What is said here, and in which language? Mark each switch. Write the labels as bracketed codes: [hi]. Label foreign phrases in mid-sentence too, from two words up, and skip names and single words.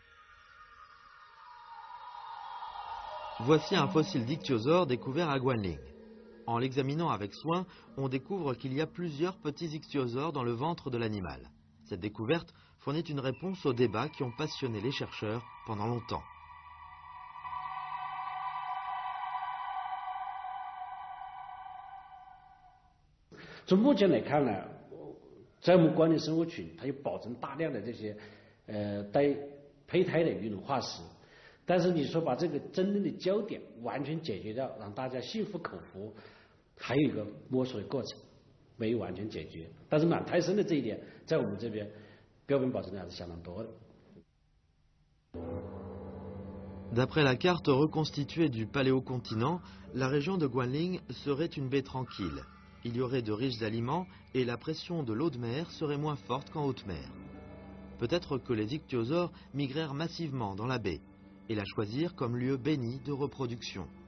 [fr] Voici un fossile d'ichthyosaure découvert à Guanling. En l'examinant avec soin, on découvre qu'il y a plusieurs petits ichthyosaures dans le ventre de l'animal. Cette découverte fournit une réponse aux débats qui ont passionné les chercheurs pendant longtemps. [zh] 从目前来看呢，在我们关联生物群，它有保证大量的这些带胚胎的鱼龙化石，但是你说把这个真正的焦点完全解决掉，让大家心服口服，还有一个摸索的过程，没有完全解决。但是满胎生的这一点，在我们这边标本保存的还是相当多的。 [fr] D'après la carte reconstituée du paléocontinent, la région de Guanling serait une baie tranquille. Il y aurait de riches aliments et la pression de l'eau de mer serait moins forte qu'en haute mer. Peut-être que les ichthyosaures migrèrent massivement dans la baie et la choisirent comme lieu béni de reproduction.